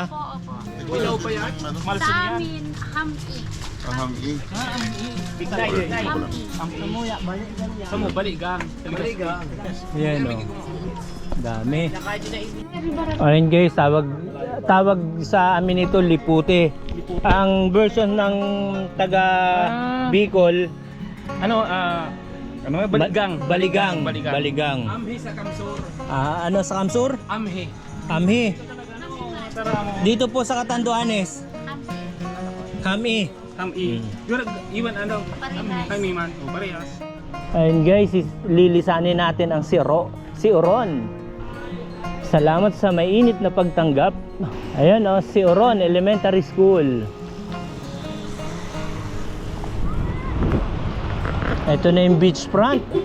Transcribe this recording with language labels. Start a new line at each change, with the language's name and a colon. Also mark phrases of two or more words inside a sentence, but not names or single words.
Filipino: Opo. Sa amin, hami. Ahami. Samo, baligang. Yan, o. Dami. Ayun guys, tawag sa amin ito, lipute. Ang version ng taga Bicol, Baligang. Baligang. Amhi sa Kamsur. Ano sa Kamsur? Amhi. Amhi. Dito po sa Catanduanes. Hami. Amhi. Iwan Kami man. Parehas. Ayun guys, lilisanin natin ang Sioron. Salamat sa mainit na pagtanggap. Ayan Sioron Elementary School. Ito na yung beachfront.